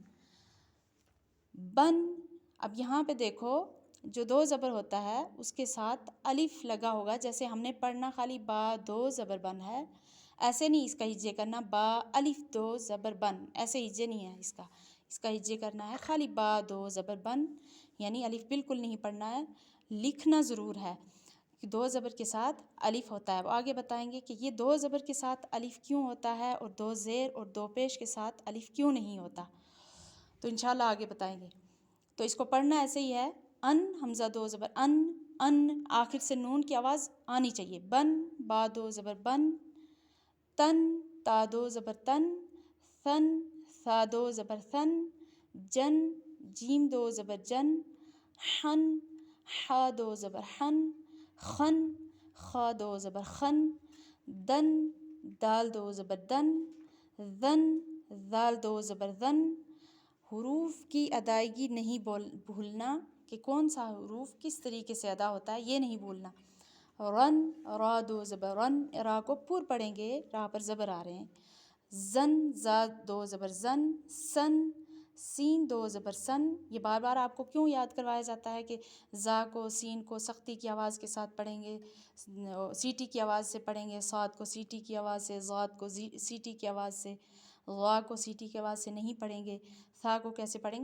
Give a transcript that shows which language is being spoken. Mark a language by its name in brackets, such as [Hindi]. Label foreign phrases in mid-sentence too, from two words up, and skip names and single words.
[Urdu] بن، اب یہاں پہ دیکھو جو 2 زبر ہوتا ہے اس کے ساتھ الف لگا ہوگا، جیسے ہم نے پڑھنا خالی با 2 زبر بن ہے، ایسے نہیں اس کا ہجے کرنا، با الف 2 زبر بن، ایسے ہجے نہیں ہے اس کا ہجے کرنا ہے خالی با 2 زبر بن، یعنی الف بالکل نہیں پڑھنا ہے، لکھنا ضرور ہے کہ 2 زبر کے ساتھ الف ہوتا ہے۔ وہ آگے بتائیں گے کہ یہ 2 زبر کے ساتھ الف کیوں ہوتا ہے اور 2 زیر اور 2 پیش کے ساتھ الف کیوں نہیں ہوتا، تو انشاءاللہ آگے بتائیں گے۔ تو اس کو پڑھنا ایسے ہی ہے، ان حمزہ 2 زبر ان، آخر سے نون کی آواز آنی چاہیے، بن با 2 زبر بن، تن تا 2 زبر تن، ثن ثا 2 زبر ثن، جن جیم 2 زبر جن، حن حا 2 زبر حن، خن خا 2 زبر خن، دن دال 2 زبر دن، ذن ذال 2 زبر ذن۔ حروف کی ادائیگی نہیں بھولنا کہ کون سا حروف کس طریقے سے ادا ہوتا ہے، یہ نہیں بھولنا۔ رن را 2 زبر رن، را کو پور پڑھیں گے، را پر زبر آ رہے ہیں۔ زن زا 2 زبر زن، سن سین 2 زبر سن۔ یہ بار بار آپ کو کیوں یاد کروایا جاتا ہے کہ زا کو سین کو سختی کی آواز کے ساتھ پڑھیں گے، سیٹی کی آواز سے پڑھیں گے، صاد کو سیٹی کی آواز سے، ضاد کو سیٹی کی آواز سے، غا کو سیٹی کی آواز سے نہیں پڑھیں گے، ثا کو کیسے پڑھیں گے؟